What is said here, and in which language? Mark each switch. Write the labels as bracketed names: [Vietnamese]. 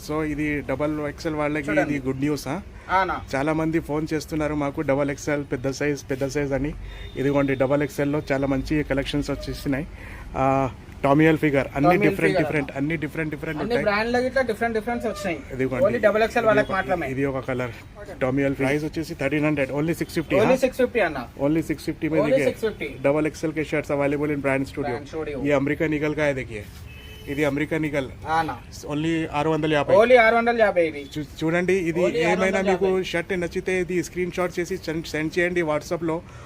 [Telugu] So ఇది XXL వాళ్ళకి ఇది గుడ్ న్యూస్. చాలా మంది ఫోన్ చేస్తున్నారు మాకు XXL పెద్ద సైజ్ అని. ఇదిగోండి XXL లో చాలా మంచి కలెక్షన్స్ వచ్చేసినాయి. టామీ హిల్ఫిగర్ అన్ని డిఫరెంట్ ఉంటాయి. బ్రాండ్ లో ఇట్లా డిఫరెంట్ వచ్చినాయి. ఓన్లీ XXL వాళ్ళకి మాత్రమే. ఇది ఒక కలర్ టామీ హిల్ఫిగర్. ప్రైస్ వచ్చేసి 1300. ఓన్లీ 650. ఓన్లీ 650 అన్న. [Hindi] ओनली 650 में देखिए XXL के shirts [English] Available in brand studio. [Hindi] ये अमेरिकन ईगल का है. [Telugu] देखिए ఇది అమెరికన్ ఈగల్. ఓన్లీ 650. ఓన్లీ 650 ఇది. చూడండి, ఇది ఏమైనా మీకు షర్ట్ నచ్చితే ఇది స్క్రీన్ షాట్ చేసి సెండ్ చేయండి వాట్సాప్ లో.